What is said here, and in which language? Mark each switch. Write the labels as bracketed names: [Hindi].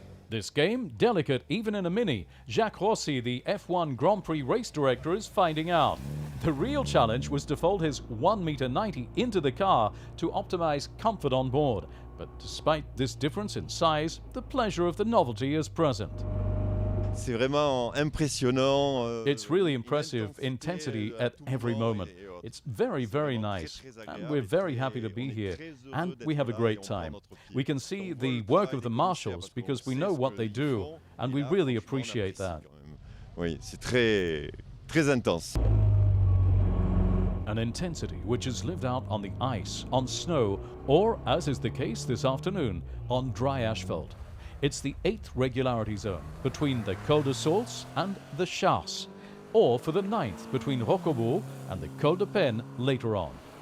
[English] This game, delicate even in a Mini, Jacques Rossi, the F1 Grand Prix race director, is finding out. The real challenge was to fold his 1.90 meter into the car to optimize comfort on board. But despite this difference in size, the pleasure of the novelty is present. [French] C'est vraiment impressionnant. [English] It's really impressive intensity at every moment. It's very, very nice. And we're very happy to be here. And we have a great time. We can see the work of the marshals because we know what they do. And we really appreciate that. [French] Oui, c'est très, très intense. [English] An intensity which is lived out on the ice, on snow, or, as is the case this afternoon, on dry asphalt. It's the 8th regularity zone between the Col de Saulce and the Chasse, or for the 9th between Roquebrune and the Col de Pene later on.